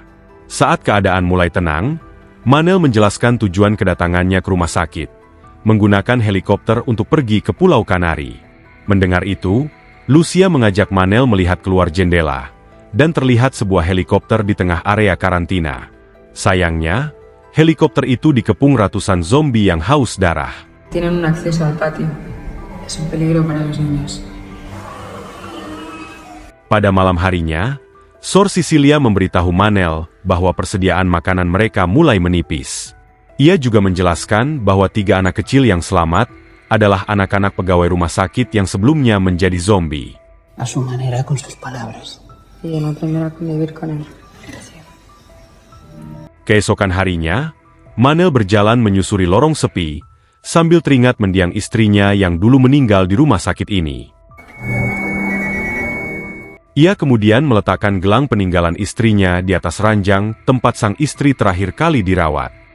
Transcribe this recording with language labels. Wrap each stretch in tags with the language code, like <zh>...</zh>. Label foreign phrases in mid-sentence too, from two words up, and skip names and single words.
<id>Saat keadaan mulai tenang, Manel menjelaskan tujuan kedatangannya ke rumah sakit, menggunakan helikopter untuk pergi ke Pulau Kanari. Mendengar itu, Lucia mengajak Manel melihat keluar jendela, dan terlihat sebuah helikopter di tengah area karantina. Sayangnya, helikopter itu dikepung ratusan zombie yang haus darah.</id> <es>Tienen un acceso al patio. Es un peligro para los niños.</es> <id>Pada malam harinya, Sor Sicilia memberitahu Manel bahwa persediaan makanan mereka mulai menipis. Ia juga menjelaskan bahwa 3 anak kecil yang selamat adalah anak-anak pegawai rumah sakit yang sebelumnya menjadi zombie.</id> <es>A su manera, con sus palabras. Y en aprender a convivir con él.</es> <id>Keesokan harinya, Manel berjalan menyusuri lorong sepi, sambil teringat mendiang istrinya yang dulu meninggal di rumah sakit ini. Ia kemudian meletakkan gelang peninggalan istrinya di atas ranjang tempat sang istri terakhir kali dirawat.</id>